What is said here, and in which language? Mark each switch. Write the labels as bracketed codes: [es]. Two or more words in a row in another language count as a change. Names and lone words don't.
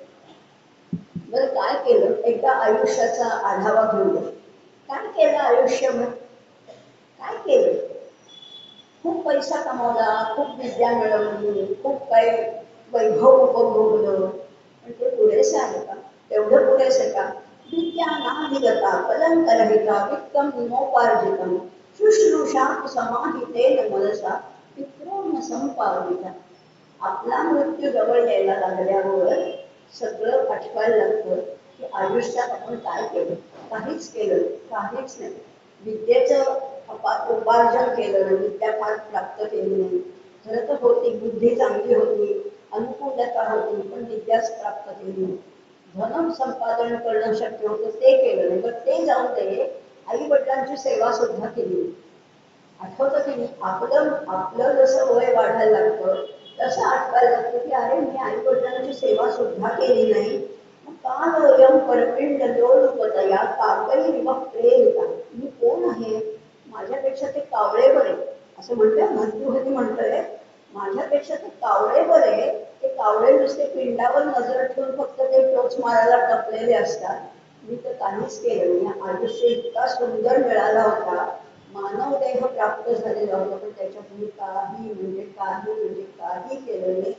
[mr] बरं काय केलं, एकदा आयुष्याचा आढावा घेऊया. काय केलं आयुष्यभर, काय केलं? खूप पैसा कमावला, खूप विद्या मिळवली, खूप काही वैभव उपभोगलं, पण ते पुरेसे आहे का? तेवढं पुरेसे का? [sa] विद्या नाधिगता कलंकरहिता वित्तम विमोपार्जितम शुश्रूषा समाहितेन मनसा पितॄन् संपादिता. [mr] आपला मृत्यू जवळ यायला लागल्यावर सगळं आठवायला लागतं की आयुष्यात आपण काय केलं. काहीच केलं, काहीच नाही. विद्येचं उपार्जन केलं, विद्या फार प्राप्त केली नाही. खरं तर होती, बुद्धी चांगली होती, अनुकूलता होती, पण विद्याच प्राप्त केली नाही. धन संपादन करणं शक्य होतं, ते केलं नाही. पण ते जाऊन दे, आई वडिलांची सेवा सुद्धा केली. आठवतं की नाही, आपलं आपलं जसं वय वाढायला लागतं तसं आठवायला लागतं की अरे मी आई वडिलांची सेवा सुद्धा केली नाही. [sa] कालयम परपिंड लोलुपतया काकैरिव प्रेरिता. [mr] मी कोण आहे, माझ्यापेक्षा ते कावळे बरे, असं म्हणतोय भर्तृहरी म्हणतोय, माझ्यापेक्षा ते कावळे बरे. ते कावळे नुसते पिंडावर नजर ठेवून फक्त ते टोच मारायला टपलेले असतात. मी तर काहीच केलं नाही. आयुष्य इतका सुंदर मिळाला होता, मानव देह प्राप्त झालेला होता, पण त्याच्यात मी काही केलं नाही.